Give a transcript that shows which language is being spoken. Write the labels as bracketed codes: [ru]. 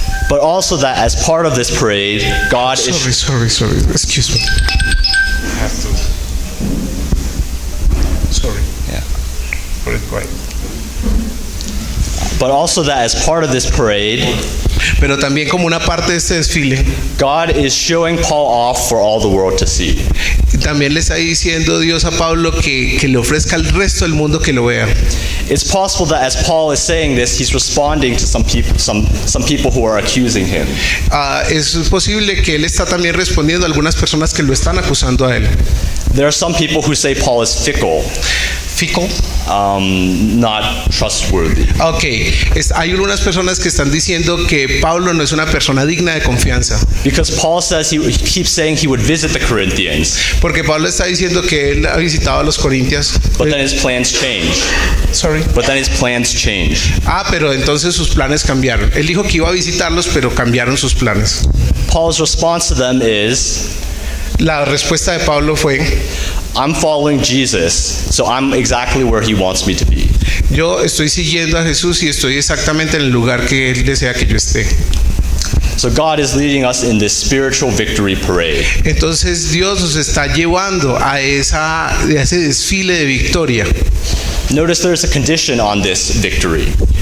[en] but also that as part of this parade, God is Sorry. Excuse me. I have to. Sorry. Yeah. Put it right. but also that as part of this parade, [es] Pero también como una parte de este desfile, [en] God is showing Paul off for all the world to see. [es] también le está diciendo Dios a Pablo que le ofrezca al resto del mundo que lo vea. [en] It's possible that as Paul is saying this, he's responding to some people who are accusing him. [es] Es posible que él está también respondiendo a algunas personas que lo están acusando a él. [en] There are some people who say Paul is fickle, Fickle. not trustworthy. Ok, [es] hay algunas personas que están diciendo que Pablo no es una persona digna de confianza. [en] Because Paul says he keeps saying he would visit the Corinthians, [es] Porque Pablo está diciendo que él ha visitado a los Corintios. [en] but then his plans change. Sorry. But then his plans change. [es] Pero entonces sus planes cambiaron. Él dijo que iba a visitarlos, pero cambiaron sus planes. [en] Paul's response to them is, [es] La respuesta de Pablo fue: [en] I'm following Jesus, so I'm exactly where he wants me to be. [es] yo estoy siguiendo a Jesús y estoy exactamente en el lugar que Él desea que yo esté. [en] So God is leading us in this spiritual victory parade. [es] Entonces Dios nos está llevando a ese desfile de victoria. [en] Notice there's a condition on this victory.